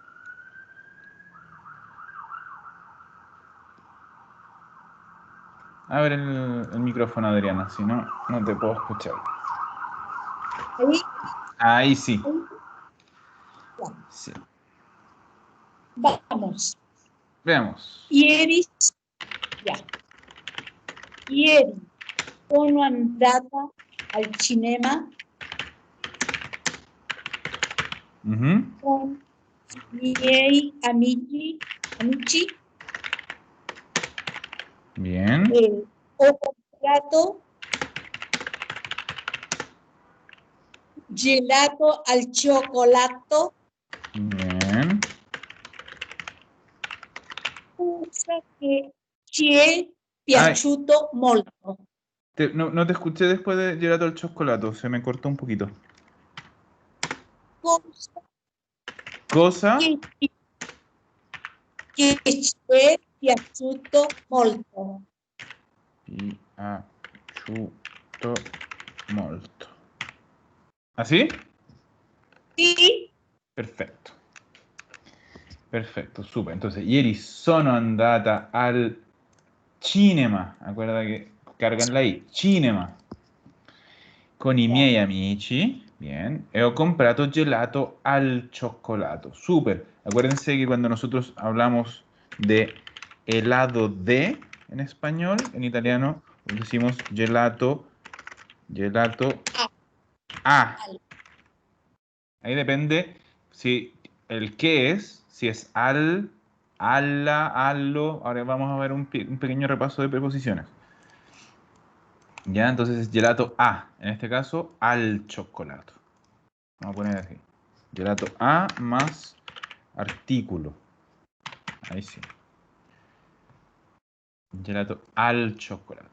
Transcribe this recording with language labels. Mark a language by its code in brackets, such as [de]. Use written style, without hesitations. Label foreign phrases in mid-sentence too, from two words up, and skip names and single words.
[es] Abre el micrófono, Adriana, si no, no te puedo escuchar. Ahí, Ahí sí. Sí. vamos. Veamos. [it] Ieri, ya. Ieri sono andata al cinema Ujú. con i miei amici. [es] Bien. [it] Ho comprato gelato al cioccolato, [es] Bien. [it] cosa che ci è piaciuto molto. [es] No te escuché después de [it] gelato al [es] chocolate, se me cortó un poquito. [it] Cosa Cosa che ci è piaciuto molto. piaciuto molto. [es] ¿Así? [it] Sì, Perfetto. Perfetto, super. [es] Entonces, [it] ieri sono andata al cinema. [es] Acuerda que cargan la I. Cinema. [it] Con i miei amici. [es] Bien. [it] E ho comprato gelato al cioccolato. Super. [es] Acuérdense que cuando nosotros hablamos de helado de en español, en italiano decimos [it] gelato a. [es] Ahí depende si el qué es, si es al, [it] alla, allo. [es] Ahora vamos a ver un pequeño repaso de preposiciones. Ya, entonces es [it] gelato a. [es] En este caso, al chocolate. Vamos a poner así. [it] Gelato a [es] más artículo. Ahí sí. [it] Gelato al [es] chocolate.